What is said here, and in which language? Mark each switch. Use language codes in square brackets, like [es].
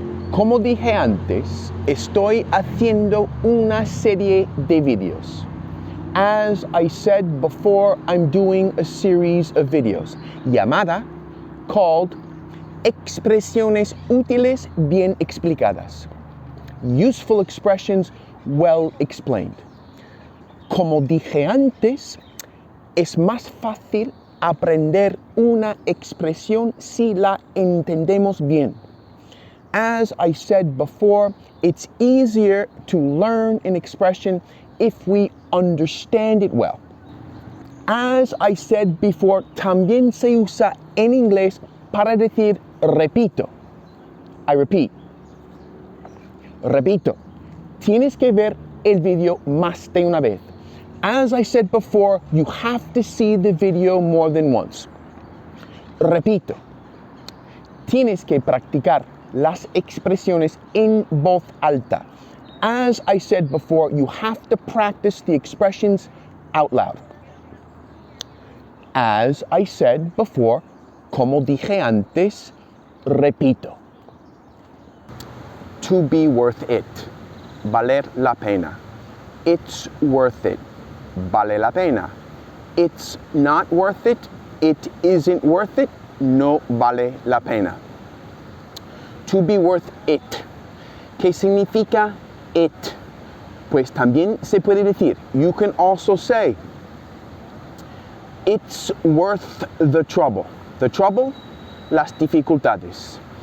[es] Como dije antes, estoy haciendo una serie de videos. [en] As I said before, I'm doing a series of videos. [es] Llamada, [en] called [es] Expresiones Útiles bien explicadas. [en] Useful expressions well explained. [es] Como dije antes, es más fácil aprender una expresión si la entendemos bien. [en] As I said before, it's easier to learn an expression if we understand it well. As I said before, [es] también se usa en inglés para decir repito. [en] I repeat. [es] Repito. Tienes que ver el video más de una vez. [en] As I said before, you have to see the video more than once. [es] Repito. Tienes que practicar las expresiones en voz alta. [en] As I said before, you have to practice the expressions out loud. As I said before, [es] como dije antes, repito. [en] To be worth it. [es] Valer la pena. [en] It's worth it. [es] Vale la pena. [en] It's not worth it. It isn't worth it. [es] No vale la pena. [en] To be worth it. [es] ¿Qué significa it? Pues también se puede decir. [en] You can also say, it's worth the trouble. The trouble, [es] las dificultades.